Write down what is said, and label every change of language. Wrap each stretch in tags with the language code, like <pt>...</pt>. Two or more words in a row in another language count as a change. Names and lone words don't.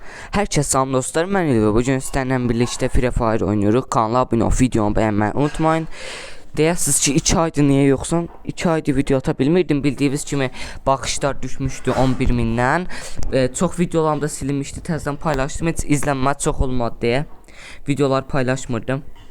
<tr>Herkese selam dostlar, ben İlvi. Bugün sizlerle birlikte Free Fire oynuyoruz. Kanala abone olup videomu beğenmeyi unutmayın.</tr> <az>Deyəsiniz ki</az> <tr>2 aydır niye yoksun?</tr> <az>2 aydır video ata bilmirdim. Bildiğiniz kimi baxışlar düşmüştü 11.000'dən. Çox videolarım da silinmişdi. Təzədən paylaşdım. Heç izlənmə çox olmadı deyə videolar paylaşmırdım.</az>